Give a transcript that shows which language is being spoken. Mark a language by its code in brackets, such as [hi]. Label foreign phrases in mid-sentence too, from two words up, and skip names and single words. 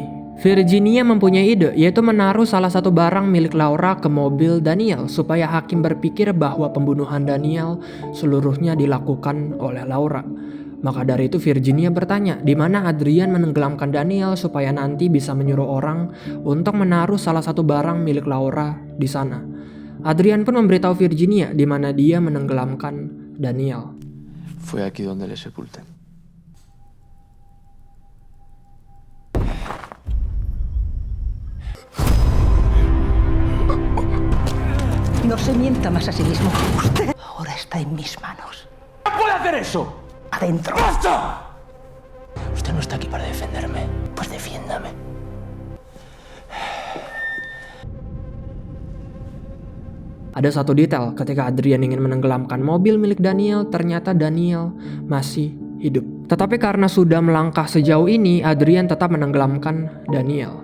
[id] Virginia mempunyai ide, yaitu menaruh salah satu barang milik Laura ke mobil Daniel supaya hakim berpikir bahwa pembunuhan Daniel seluruhnya dilakukan oleh Laura. Maka dari itu Virginia bertanya di mana Adrian menenggelamkan Daniel supaya nanti bisa menyuruh orang untuk menaruh salah satu barang milik Laura di sana. Adrian pun memberitahu Virginia di mana dia menenggelamkan Daniel. [es] Fue aquí donde le sepulté. No se mienta más a sí mismo. Usted ahora está en mis manos. ¡No puede hacer eso! Adentro. ¡Basta! Usted no está aquí para defenderme. Pues defiéndame. [id] Ada satu detail, ketika Adrian ingin menenggelamkan mobil milik Daniel, ternyata Daniel masih hidup. Tetapi karena sudah melangkah sejauh ini, Adrian tetap menenggelamkan Daniel.